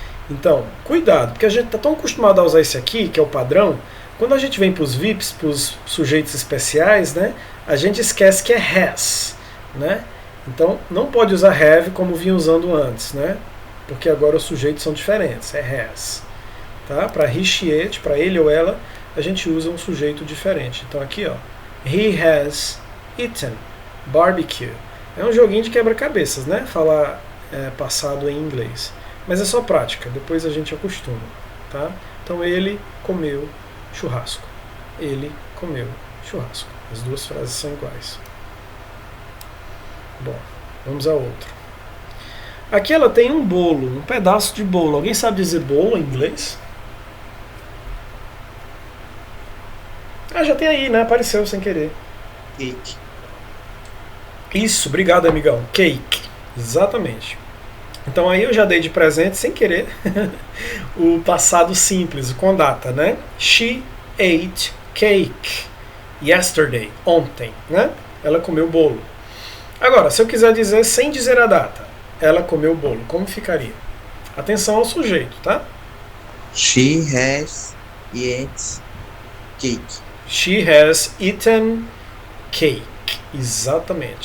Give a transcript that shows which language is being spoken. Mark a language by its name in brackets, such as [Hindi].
[Portuguese] Então, cuidado, porque a gente está tão acostumado a usar esse aqui, que é o padrão, quando a gente vem para os VIPs, para os sujeitos especiais, né, a gente esquece que é has, né? Então, não pode usar have como vinha usando antes, né? Porque agora os sujeitos são diferentes, é has. Tá? Para he, she, it, para ele ou ela, a gente usa um sujeito diferente. Então aqui, ó, [English] he has eaten barbecue. [Portuguese] É um joguinho de quebra-cabeças, né? Falar passado em inglês. Mas é só prática, depois a gente acostuma, tá? Então ele comeu churrasco. Ele comeu churrasco. As duas frases são iguais. Bom, vamos a outra. Aqui ela tem um bolo, um pedaço de bolo. Alguém sabe dizer bolo em inglês? Já tem aí, né? Apareceu sem querer. [English] Cake. [Portuguese] Isso, obrigado, amigão. Cake. Exatamente. Então aí eu já dei de presente, sem querer, o passado simples, com data, né? [English] She ate cake yesterday, [Portuguese] ontem, né? Ela comeu bolo. Agora, se eu quiser dizer sem dizer a data, ela comeu bolo, como ficaria? Atenção ao sujeito, tá? [English] She has eaten cake. She has eaten cake. Exatamente.